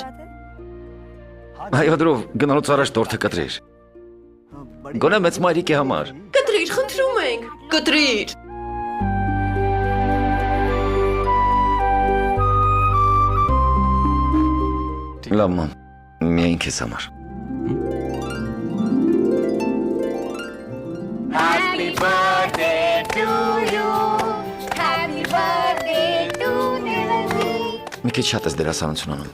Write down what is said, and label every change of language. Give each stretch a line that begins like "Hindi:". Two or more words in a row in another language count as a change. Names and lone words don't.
Armenian: Այո, Դրուվ, գնալուց առաջ տորթը կտրիր։ Գոնե մեծ մայրիկի համար։ Կտրիր, խնդրում ենք։ Կտրիր։ Լավ, մամ, միայն քեզ համար։
English: Happy birthday to you. Happy birthday to Devazi.
Armenian: Մի քիչ շատ ես դերասանություն անում։